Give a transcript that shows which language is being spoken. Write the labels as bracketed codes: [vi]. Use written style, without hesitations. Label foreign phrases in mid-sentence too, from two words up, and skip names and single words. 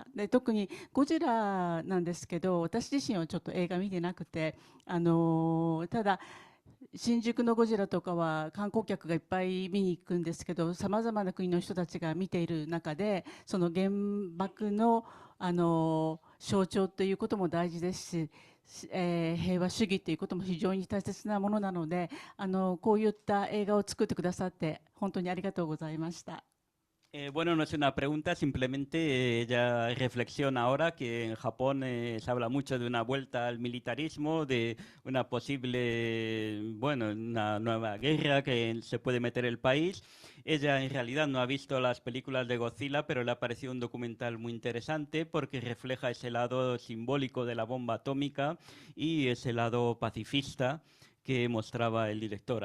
[ja] で、特にゴジラなんですけど、私自身はちょっと映画見てなくて、ただ新宿のゴジラとかは観光客がいっぱい見に行くんですけど、さまざまな国の人たちが見ている中で、その原爆の、象徴ということも大事ですし、平和主義ということも非常に大切なものなので、こういった映画を作ってくださって本当にありがとうございました。 [es] Bueno, no es una pregunta, simplemente ella reflexiona ahora que en Japón se habla mucho de una vuelta al militarismo, de una posible, bueno, una nueva guerra que se puede meter el país. Ella en realidad no ha visto las películas de Godzilla, pero le ha parecido un documental muy interesante porque refleja ese lado simbólico de la bomba atómica y ese lado pacifista que mostraba el director.